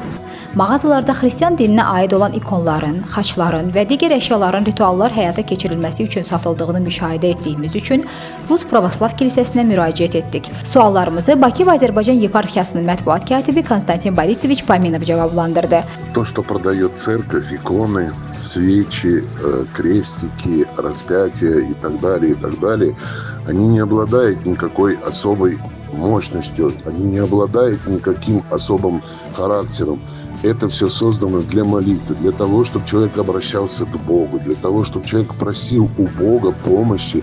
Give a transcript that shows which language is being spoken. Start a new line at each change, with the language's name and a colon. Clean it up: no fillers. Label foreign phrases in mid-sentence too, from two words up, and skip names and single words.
Azerbaijani: Mağazalarda xristian dininə aid olan ikonların, xaçların və digər əşyaların rituallar həyata keçirilməsi üçün satıldığını müşahidə etdiyimiz üçün Rus Pravoslav Kilsəsinə müraciət etdik. Suallarımızı Bakı və Azərbaycan Yeparxiyasının mətbuat katibi Konstantin Borisovich Paminov cavablandırdı.
Russian: То, что продает церковь, иконы, свечи, крестики, распятия и так далее, они не обладают никакой особой мощностью, они не обладают никаким особым характером. Это все создано для молитвы, для того, чтобы человек обращался к Богу, для того, чтобы человек просил у Бога помощи.